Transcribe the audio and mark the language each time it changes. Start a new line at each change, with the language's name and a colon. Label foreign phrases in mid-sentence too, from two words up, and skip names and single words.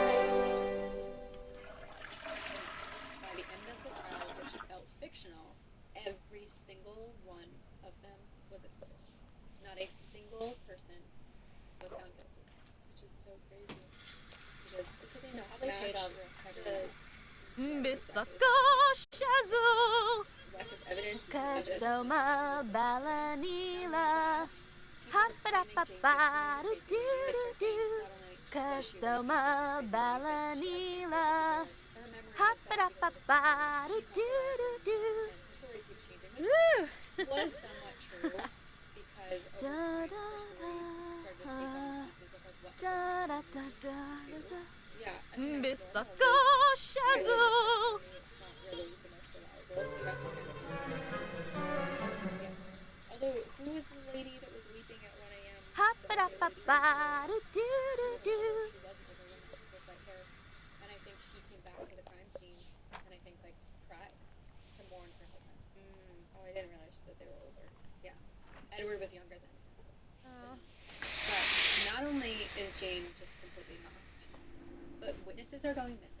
English: By the end of the trial, which felt fictional, every single one of them was acquitted. Not a single person was found guilty. Which is so crazy. Because they know how they paid Match over the Bisaka Shazzle. lack of evidence. Kasoma Balanila. Ha-ba-da-ba-ba-do-do-do-do. Kasoma Balanila. Ha-ba-da-ba-ba-do-do-do-do. Woo! was somewhat true because over time, especially when Da, started da, to take da, on da, da, da, da. Yeah. I mean, Bisaka Shazzle. it's not really the most reliable. You have to kind of. Yeah. Although, who was the lady that was weeping at 1 a.m.? Ha-ba-da-ba-ba-do-do-do-do. She wasn't a woman with white hair, and I think she came back to the crime scene, and I think like cried to mourn her husband. Oh, I didn't realize that they were older. Edward was younger than Francis. But not only is Jane just completely mocked, but witnesses are going missing.